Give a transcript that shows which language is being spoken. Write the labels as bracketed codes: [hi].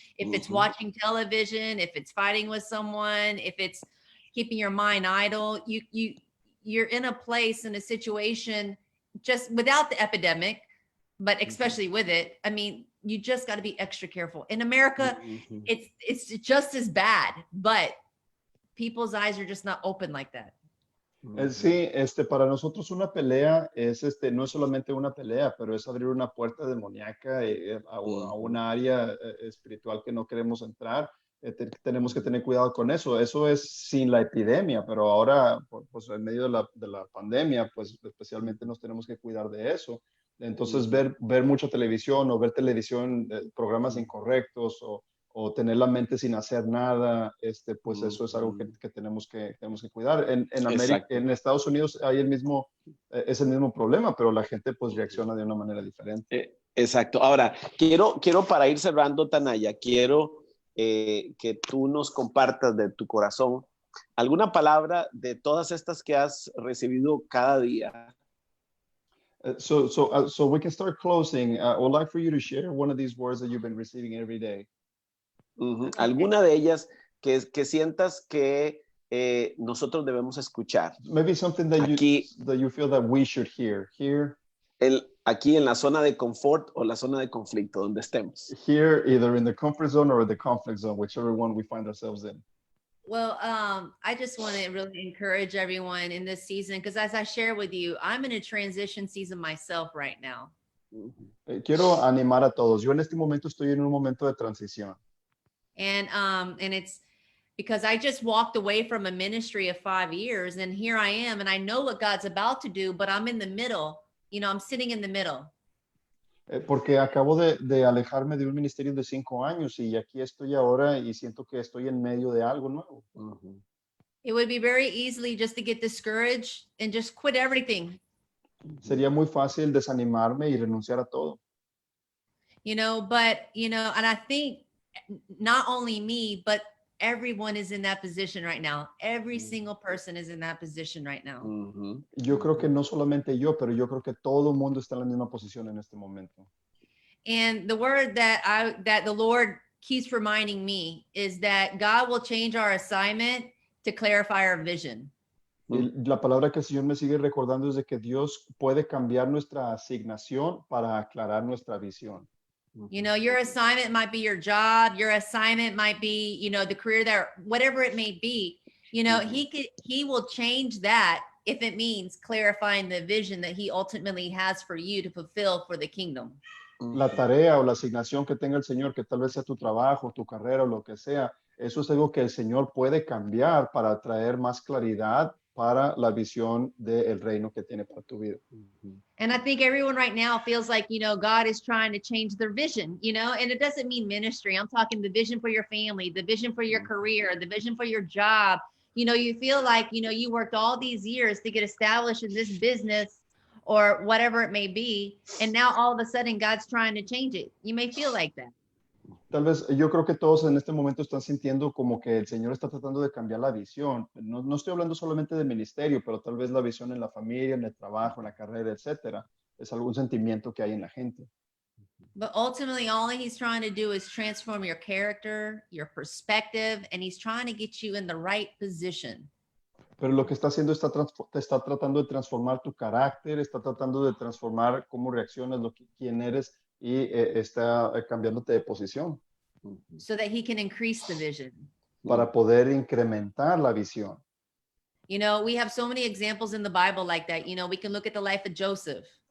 [en] If it's watching television, if it's fighting with someone, if it's keeping your mind idle, you're in a place, in a situation, just without the epidemic, but especially with it, I mean, you just got to be extra careful. In America, it's just as bad, but people's eyes are just not open like that. [es] Sí, para nosotros una pelea es, no es solamente una pelea, pero es abrir una puerta demoníaca a una área espiritual que no queremos entrar. Tenemos que tener cuidado con eso. Eso es sin la epidemia, pero ahora, pues en medio de la pandemia, pues especialmente nos tenemos que cuidar de eso. Entonces, ver mucha televisión o ver televisión, programas incorrectos o tener la mente sin hacer nada, pues eso es algo que tenemos que cuidar. En América, en Estados Unidos hay es el mismo problema, pero la gente pues reacciona de una manera diferente. Exacto. Ahora, quiero para ir cerrando, Tanaya, quiero que tú nos compartas de tu corazón alguna palabra de todas estas que has recibido cada día. [en] So we can start closing. I would like for you to share one of these words that you've been receiving every day. [es] Alguna de ellas que sientas que nosotros debemos escuchar. [en] Maybe something that you feel that we should hear. [es] Aquí en la zona de confort o la zona de conflicto, donde estemos. [en] Here, either in the comfort zone or the conflict zone, whichever one we find ourselves in. Well, I just want to really encourage everyone in this season, because as I share with you, I'm in a transition season myself right now. [es] Quiero animar a todos. Yo en este momento estoy en un momento de transición. [en] And it's because I just walked away from a ministry of 5 years, and here I am, and I know what God's about to do, but I'm in the middle. You know, I'm sitting in the middle. [es] Porque acabo de alejarme de un ministerio de 5 años y aquí estoy ahora y siento que estoy en medio de algo nuevo. [en] It would be very easily just to get discouraged and just quit everything. [es] Sería muy fácil desanimarme y renunciar a todo. [en] You know, but, you know, and I think not only me, but everyone is in that position right now. Every single person is in that position right now. [es] Yo creo que no solamente yo, pero yo creo que todo el mundo está en la misma posición en este momento. [en] And the word that the Lord keeps reminding me is that God will change our assignment to clarify our vision. [es] Y la palabra que el Señor me sigue recordando es de que Dios puede cambiar nuestra asignación para aclarar nuestra visión. [en] You know, your assignment might be your job, your assignment might be, you know, the career that, whatever it may be, you know, he will change that if it means clarifying the vision that he ultimately has for you to fulfill for the kingdom. [es] La tarea o la asignación que tenga el Señor, que tal vez sea tu trabajo, tu carrera o lo que sea, eso es algo que el Señor puede cambiar para traer más claridad para la visión del reino que tiene para tu vida. [en] And I think everyone right now feels like, you know, God is trying to change their vision, you know, and it doesn't mean ministry. I'm talking the vision for your family, the vision for your career, the vision for your job. You know, you feel like, you know, you worked all these years to get established in this business or whatever it may be. And now all of a sudden God's trying to change it. You may feel like that. [es] Tal vez yo creo que todos en este momento están sintiendo como que el Señor está tratando de cambiar la visión. No estoy hablando solamente de ministerio, pero tal vez la visión en la familia, en el trabajo, en la carrera, etcétera. Es algún sentimiento que hay en la gente. [en] But ultimately, all he's trying to do is transform your character, your perspective, and he's trying to get you in the right position. [es] Pero lo que está haciendo está tratando de transformar tu carácter, está tratando de transformar cómo reaccionas, quién eres y está cambiándote de posición. [en] So that he can increase the vision. [es] Para poder incrementar la visión. [en] You know, we have so many examples in the Bible like that. You know, we can look at the life of Joseph.